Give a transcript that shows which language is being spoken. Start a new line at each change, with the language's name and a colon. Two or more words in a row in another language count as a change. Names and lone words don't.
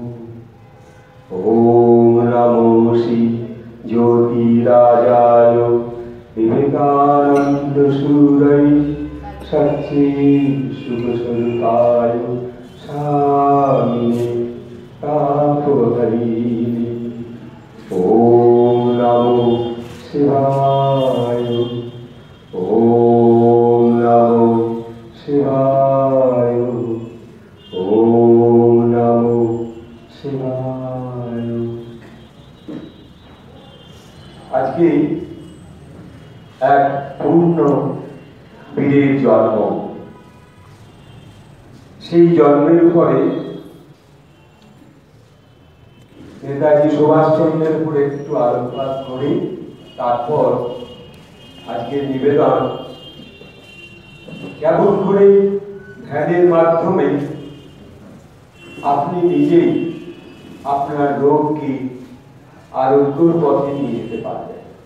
Sanskrit: ॐ नमो श्री ज्योतिराजाय विवेकानन्दसूरये सच्चे शुभस्वरूपाय स्वामिने तापहरिणे। ॐ नमो शिवाय, ॐ नमो शिवाय, ॐ नमो शिवाय।
Bangla: আজকে এক পূর্ণ বীরের জন্ম। সেই জন্মের পরে নেতাজি সুভাষচন্দ্রের উপরে একটু আলোকপাত করি, তারপর আজকের নিবেদন কেমন করে ধ্যানের মাধ্যমে আপনি নিজেই আপনার রোগকে আরোগ্যর পথে নিয়ে যেতে পারবেন।